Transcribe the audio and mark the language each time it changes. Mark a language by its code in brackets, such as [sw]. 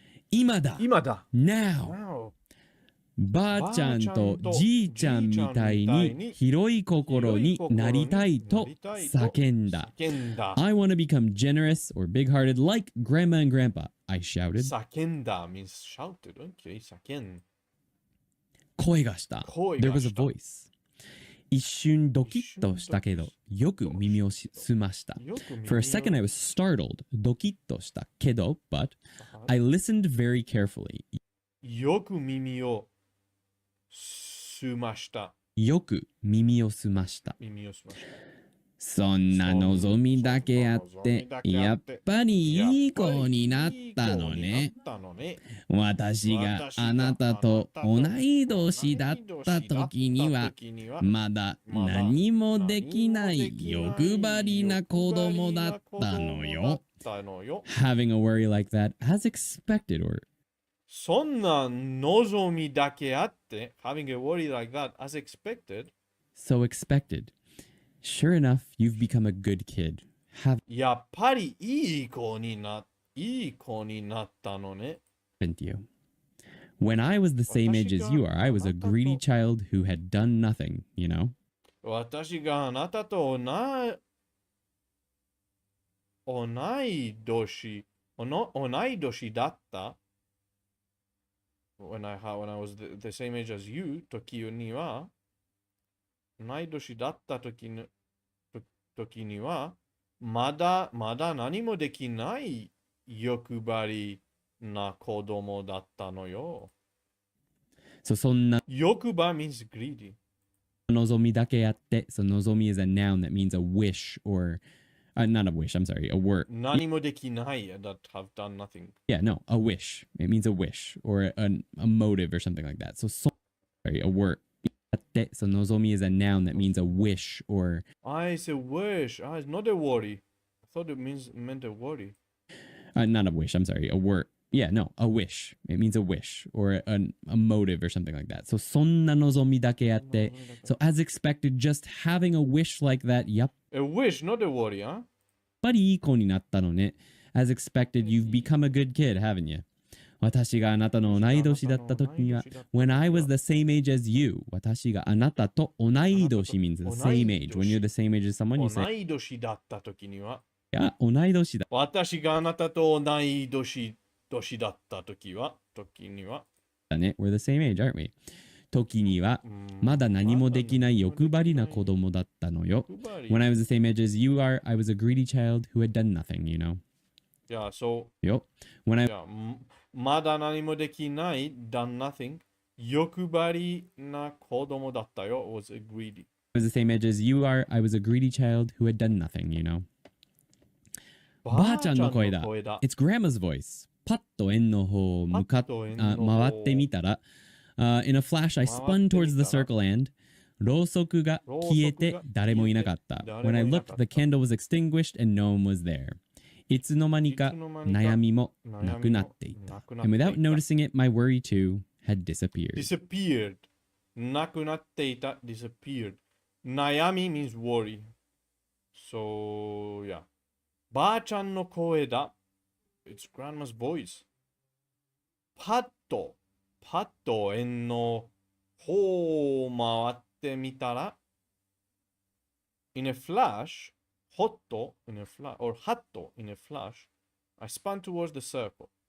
[ja] 今だ [en] now [ja] ばあちゃんとじいちゃんみたいに広い心になりたいと叫んだ [en] I want to become generous or big-hearted like grandma and grandpa I shouted 叫んだ means shouted. Okay, 叫ん [ja] 声がした [en] There was a voice [ja] 一瞬ドキッとしたけどよく耳を澄ました [en] For a second I was startled [ja] ドキッとしたけど [en] But I listened very carefully [ja] よく耳を澄ましたよく耳を澄ましたそんな望みだけあって、やっぱりいい子になったのね。私があなたと同い年だった時には、まだ何もできない欲張りな子供だったのよ。 [en] Having a worry like that as expected or [ja] そんな望みだけあって、 [en] having a worry like that as expected, so expected. Sure enough, you've become a good kid. [ja] やっぱりいい子になったのね。 [en] Haven't you? When I was the same age as you are, I was a greedy child who had done nothing, you know? [ja] 私があなたと同い年だった。 [en] When I was the same age as you, [ja] 時には、同い年だった時には、まだ何もできない欲張りな子供だったのよ。 [en] So そんな欲張 means greedy. [ja] 望みだけあって、 [en] so 望み is a noun that means a wish or not a wish, I'm sorry, a word. [ja] 何もできない [en] that have done nothing. Yeah, no, a wish. It means a wish or a motive or something like that. So sorry, a word. [ja] あって、 [en] so 望み is a noun that means a wish or It's a wish. It's not a worry. I thought it meant a worry. not a wish, I'm sorry, a word. Yeah, no, a wish. It means a wish or a motive or something like that. So [ja] そんな望みだけあって、 [en] so as expected, just having a wish like that, yep. A wish, not a worry, huh? [ja] やっぱりいい子になったのね。 [en] As expected, you've become a good kid, haven't you? [ja] 私があなたの同い年だった時には、 [en] when I was the same age as you, [ja] 私があなたと同い年 [en] means the same age. When you're the same age as someone, you 同 say, [ja] い年だった時には、いや、同い年だ。私があなたと同い年だった時には、だね。 [en] We're the same age, aren't we? [ja] 時には、まだ何もできない欲張りな子供だったのよ。 [en] When I was the same age as you are, I was a greedy child who had done nothing, you know? Yeah, so, Yo. When I yeah, [ja] まだ何もできない [en] done nothing [ja] 欲張りな子供だったよ [en] was a greedy. was the same age as you are, I was a greedy child who had done nothing, you know? [ja] ばあちゃんの声だ。 [en] It's grandma's voice. [ja] パッと円の方を回ってみたら、 [en] in a flash, I spun towards the circle and [ja] ろうそくが消えて誰もいなかった。 [en] When I looked, the candle was extinguished and no one was there. [ja] いつの間にか悩みもなくなっていた。 [en] And without noticing it, my worry too had disappeared. Disappeared. [ja] なくなっていた [en] disappeared. 悩み means worry. So, yeah. [ja] ばあちゃんの声だ。 [en] It's grandma's voice. [ja] パッと円の方を回ってみたら [en] in a flash, [ja] ほっと [en] in a flash, or [ja] はっと [en] in a flash, I spun towards the circle.